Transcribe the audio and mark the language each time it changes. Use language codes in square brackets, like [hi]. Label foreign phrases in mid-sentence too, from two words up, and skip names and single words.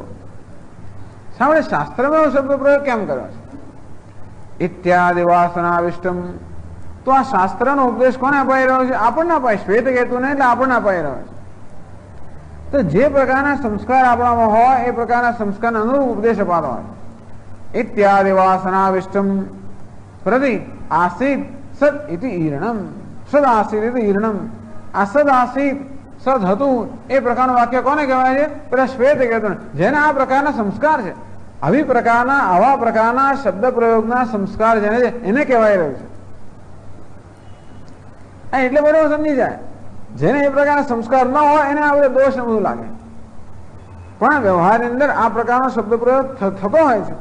[gu] સાંભળે શાસ્ત્રમાં એવો શબ્દ પ્રયોગ કેમ કર્યો છે? [sa] ઇત્યાદિ વાસનાવિષ્ટમ. [gu] તો આ શાસ્ત્રનો ઉપદેશ કોને અપાઈ રહ્યો છે? આપણને અપાય. શ્વેત કહેતું નહીં એટલે આપણને અપાઈ રહ્યો છે. તો જે પ્રકારના સંસ્કાર આપણામાં હોય એ પ્રકારના સંસ્કારના અનુરૂપ ઉપદેશ અપાતો હોય. [sa] इत्यादि वासनाविष्टम प्रति आसीत सद इति ईरणम सद आसीत इति ईरणम आ सद आसीत [gu] સદ હતું એ પ્રકારનું વાક્ય કોને કહેવાય છે? પેલા શ્વેત કહેતું જેના આ પ્રકારના સંસ્કાર છે, આવી પ્રકારના આવા પ્રકારના શબ્દ પ્રયોગના સંસ્કાર જેને છે એને કહેવાય રહ્યું છે. એટલે બરોબર સમજી જાય, જેને એ પ્રકારના સંસ્કાર ન હોય એને આ બધો દોષ ને બધું લાગે, પણ વ્યવહારની અંદર આ પ્રકારનો શબ્દ પ્રયોગ થતો હોય છે.